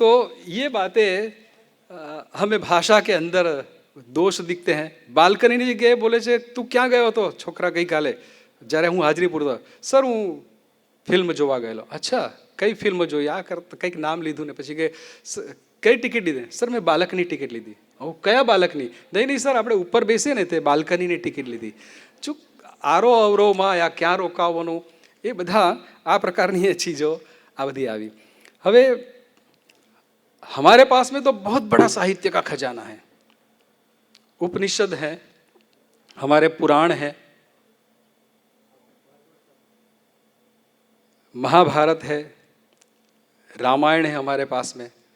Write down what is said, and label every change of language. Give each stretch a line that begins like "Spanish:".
Hindi: तो ये बातें हमें भाषा के अंदर दोष दिखते हैं। बालकनी ने गए, बोले
Gujarati: છે તું ક્યાં ગયો હતો છોકરા ગઈકાલે? જ્યારે હું હાજરી પૂરતો, સર હું ફિલ્મ જોવા ગયેલો। અચ્છા કઈ ફિલ્મ જોઈ? આ કંઈક નામ લીધું ને પછી કે કઈ ટિકિટ લીધી? સર મેં બાલકની ટિકિટ લીધી। ઓ કયા બાલકની? નહીં સર આપણે ઉપર બેસીએ ને તે બાલ્કનીની ટિકિટ લીધી। ચૂક આરો અવરોમાં યા ક્યાં રોકાવાનું, એ બધા આ પ્રકારની એ ચીજો આ બધી આવી।
Hindi: હવે हमारे पास में तो बहुत बड़ा साहित्य का खजाना है, उपनिषद है, हमारे पुराण है, महाभारत है, रामायण है हमारे पास में।